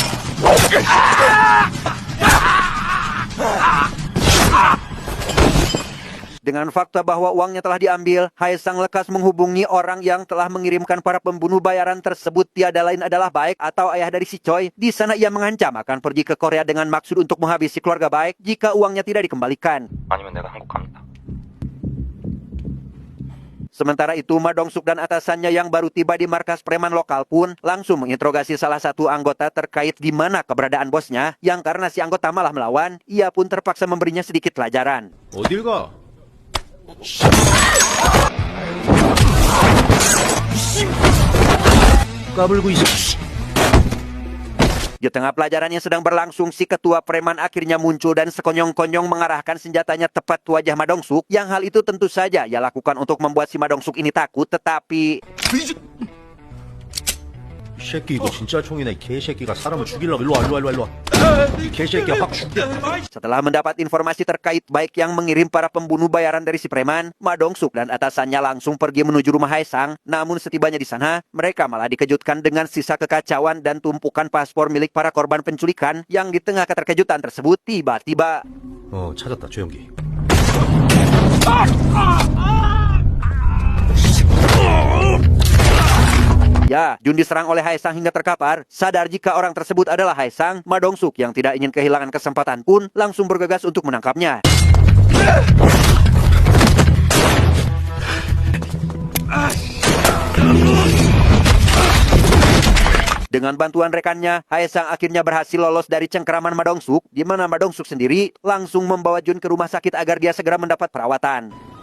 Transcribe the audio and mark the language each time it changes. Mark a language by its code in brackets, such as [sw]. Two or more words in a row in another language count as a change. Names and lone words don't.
[id] Dengan fakta bahwa uangnya telah diambil, Haesang lekas menghubungi orang yang telah mengirimkan para pembunuh bayaran tersebut. Tiada lain adalah Baek atau ayah dari si Choi. Di sana ia mengancam akan pergi ke Korea dengan maksud untuk menghabisi keluarga Baek jika uangnya tidak dikembalikan. [ko] 아니면 내가 한국 갑니다. [id] Sementara itu, Ma Dong-suk dan atasannya yang baru tiba di markas preman lokal pun langsung menginterogasi salah satu anggota terkait di mana keberadaan bosnya, yang karena si anggota malah melawan, ia pun terpaksa memberinya sedikit pelajaran. [ko] 어딜 가? 까불고 있어. [id] Di tengah pelajaran yang sedang berlangsung, si ketua preman akhirnya muncul dan sekonyong-konyong mengarahkan senjatanya tepat ke wajah Ma Dong-suk. Yang hal itu tentu saja ia lakukan untuk membuat si Ma Dong-suk ini takut, tetapi... [ko] 이 새끼 이거 진짜 총이네. 이 개새끼가 사람을 죽이려고. 일로 와. 이 개새끼야 확 죽여. [id] Setelah mendapat informasi terkait Baek yang mengirim para pembunuh bayaran dari si preman, Ma Dong-suk dan atasannya langsung pergi menuju rumah Haesang. Namun setibanya di sana, mereka malah dikejutkan dengan sisa kekacauan dan tumpukan paspor milik para korban penculikan yang di tengah keterkejutan tersebut tiba-tiba... [ko] 찾았다 조영기. [id] Ya, Jun diserang oleh Haesang hingga terkapar. Sadar jika orang tersebut adalah Haesang, Ma Dong-suk yang tidak ingin kehilangan kesempatan pun langsung bergegas untuk menangkapnya. Dengan bantuan rekannya, Haesang akhirnya berhasil lolos dari cengkeraman Ma Dong-suk, di mana Ma Dong-suk sendiri langsung membawa Jun ke rumah sakit agar dia segera mendapat perawatan.